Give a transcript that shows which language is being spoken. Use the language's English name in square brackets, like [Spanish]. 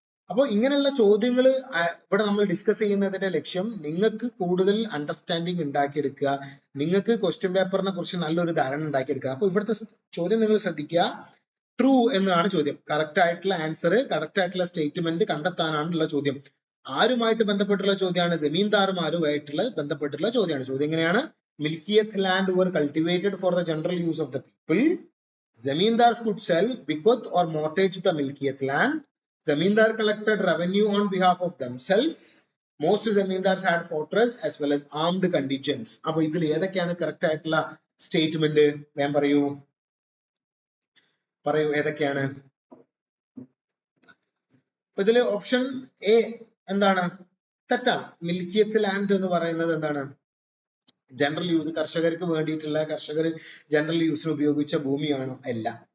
[Malayalam] അപ്പോൾ ഇങ്ങനെയുള്ള ചോദ്യങ്ങൾ ഇവിടെ നമ്മൾ ഡിസ്കസ് ചെയ്യുന്നതിന്റെ ലക്ഷ്യം നിങ്ങൾക്ക് കൂടുതൽ അണ്ടർസ്റ്റാൻഡിങ് ഉണ്ടാക്കിയെടുക്കുക, നിങ്ങൾക്ക് ക്വസ്റ്റ്യൻ പേപ്പറിനെ കുറിച്ച് നല്ലൊരു ധാരണ ഉണ്ടാക്കിയെടുക്കുക. അപ്പൊ ഇവിടുത്തെ ചോദ്യം നിങ്ങൾ ശ്രദ്ധിക്കുക. ട്രൂ എന്നാണ് ചോദ്യം. കറക്റ്റ് ആയിട്ടുള്ള ആൻസർ, കറക്റ്റ് ആയിട്ടുള്ള സ്റ്റേറ്റ്മെന്റ് കണ്ടെത്താനാണുള്ള ചോദ്യം. ആരുമായിട്ട് ബന്ധപ്പെട്ടുള്ള ചോദ്യമാണ്? ജമീന്ദാർമാരുമായിട്ടുള്ള ബന്ധപ്പെട്ടുള്ള ചോദ്യമാണ്. ചോദ്യം എങ്ങനെയാണ്? [English] Milkiyat land were cultivated for the general use of the people. Zamindars could sell bequeath or mortgage the Milkiyat land. Zamindar collected revenue on behalf of themselves. Most Zamindars had fortress as well as armed contingents. [Malayalam] അപ്പൊ ഇതിൽ ഏതൊക്കെയാണ് correct ആയിട്ടുള്ള statement? ഞാൻ പറയൂ ഏതൊക്കെയാണ്? ഇതില് option A എന്താണ്? തെറ്റാണ്. മിൽക്കിയത്ത് ലാൻഡ് എന്ന് പറയുന്നത് എന്താണ്? ജനറൽ യൂസ്, കർഷകർക്ക് വേണ്ടിയിട്ടുള്ള, കർഷകർ ജനറൽ യൂസിന് ഉപയോഗിച്ച ഭൂമിയാണോ? അല്ല.